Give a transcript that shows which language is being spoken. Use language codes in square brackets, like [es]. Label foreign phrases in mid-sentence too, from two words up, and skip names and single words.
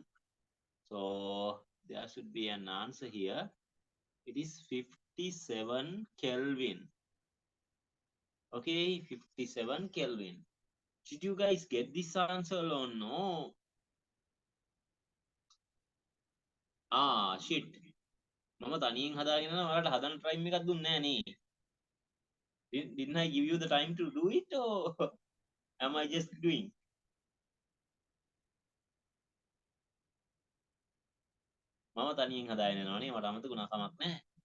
[en] So there should be an answer here. It is 57 Kelvin. Okay, 57 Kelvin. Did you guys get this answer or no? Shit. [si] මම තනියෙන් හදාගෙන ඔයාලට හදන්න ටයිම් එකක් දුන්නේ නැහැ නේ. [en] Didn't I give you the time to do it or am I just doing? [si] මම තනියෙන් හදාගෙන යනවා නේ, මට අමතකුණා, කමක් නැහැ.